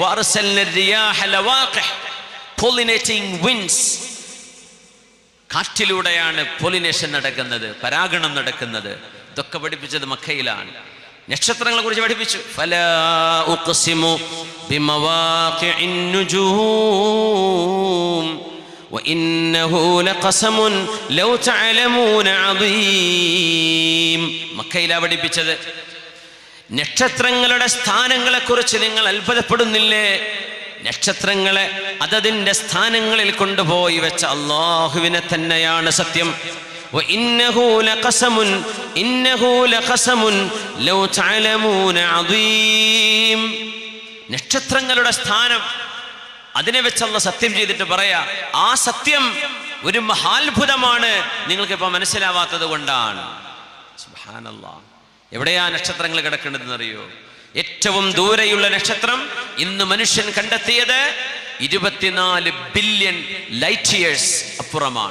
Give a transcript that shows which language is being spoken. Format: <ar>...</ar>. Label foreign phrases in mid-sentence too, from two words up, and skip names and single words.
<en>pollinating winds.</en> <ml>കാറ്റിലൂടെയാണ് പോളിനേഷൻ നടക്കുന്നത്, പരാഗണം നടക്കുന്നത്. ഇതൊക്കെ പഠിപ്പിച്ചത് മക്കയിലാണ്. നക്ഷത്രങ്ങളെ കുറിച്ച് പഠിപ്പിച്ചു.</ml> <ar>فلا أقسم بمواقع النجوم وإنه لقسم لو تعلمون عظيم.</ar> <ml>മക്കയിലാ പഠിപ്പിച്ചത്. നക്ഷത്രങ്ങളുടെ സ്ഥാനങ്ങളെ കുറിച്ച് നിങ്ങൾ അത്ഭുതപ്പെടുന്നില്ലേ? നക്ഷത്രങ്ങളെ അതതിൻ്റെ സ്ഥാനങ്ങളിൽ കൊണ്ടുപോയി വെച്ച അല്ലാഹുവിനെ തന്നെയാണ് സത്യം.</ml> <ar>وإنه لقسم لو تعلمون عظيم.</ar> <ml>നക്ഷത്രങ്ങളുടെ സ്ഥാനം അതിനെ വെച്ചല്ല സത്യം ചെയ്തിട്ട് പറയാ, ആ സത്യം ഒരു മഹാത്ഭുതമാണ്, നിങ്ങൾക്കിപ്പോൾ മനസ്സിലാവാത്തത് കൊണ്ടാണ്. സുബ്ഹാനല്ലാഹ്. എവിടെയാ നക്ഷത്രങ്ങൾ കിടക്കേണ്ടതെന്നറിയോ? ഏറ്റവും ദൂരെയുള്ള നക്ഷത്രം ഇന്ന് മനുഷ്യൻ കണ്ടെത്തിയത് 24</ml> <en>billion light years</en> <ml>അപ്പുറമാണ്.</ml>